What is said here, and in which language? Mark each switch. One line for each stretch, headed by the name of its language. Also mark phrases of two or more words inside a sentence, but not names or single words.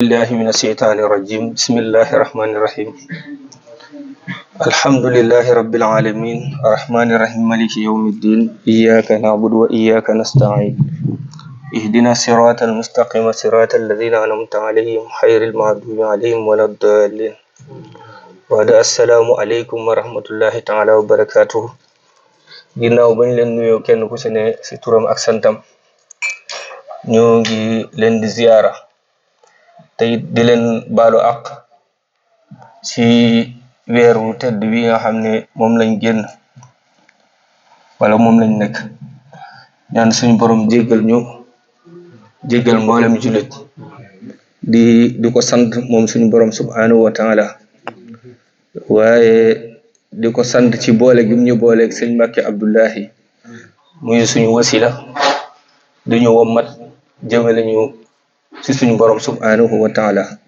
Arabic: الله من الشيطان الرجيم بسم الله الرحمن الرحيم الحمد لله رب العالمين الرحمن الرحيم مالك يوم الدين إياك نعبد وإياك نستعين اهدنا الصراط المستقيم صراط الذين أنعمت عليهم خير المغضوب عليهم ولا الضالين وعد السلام عليكم ورحمة الله تعالى وبركاته
Wolof: ginnaaw bañ leen nuyoo kenn ku ci ne ci turam ak santam ñoo ngi leen di ziyaara te it di leen baalu àq ci weeru tedd wi nga xam ne moom lañ génn wala moom lañ nekk ñaan suñu borom jéggal ñu jéggal mboolem jullit di ko sant moom suñu borom
Arabic: سبحانه وتعالى
Wolof: waaye di ko sant ci boole gi ñu booleeg sëñ Mbàkke Abdullahi muy suñu wasila di ñu wommat jëmale ñu ci suñu borom
Arabic: سبحانه وتعالى